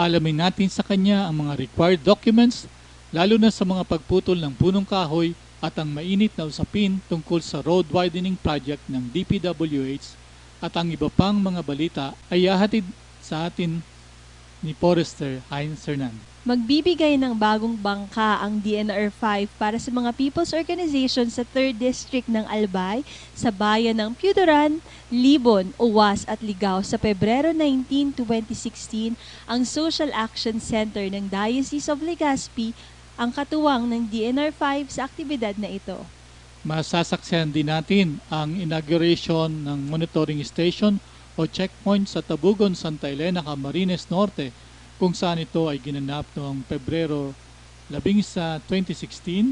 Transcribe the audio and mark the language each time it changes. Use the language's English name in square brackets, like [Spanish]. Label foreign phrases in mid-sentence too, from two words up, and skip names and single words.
[Filipino] Alamin natin sa kanya ang mga [English] required documents, [Filipino] lalo na sa mga pagputol ng punong kahoy at ang mainit na usapin tungkol sa [English] road widening project [Filipino] ng DPWH at ang iba pang mga balita ay hahatid sa atin ni Forester Heinz Hernandez. Magbibigay ng bagong bangka ang DENR 5 para sa mga [English] people's organization [Filipino] sa 3rd District ng Albay sa bayan ng Piudoran, Libon, Uwas at Ligao sa Pebrero 19, 2016 ang Social Action Center ng Diocese of Legazpi ang katuwang ng DENR 5 sa aktibidad na ito. Masasaksihan din natin ang inauguration ng [English] monitoring station [Filipino] o checkpoint sa Tabugon, Santa Elena, Camarines Norte, kung saan ito ay ginanap noong Pebrero 11, 2016.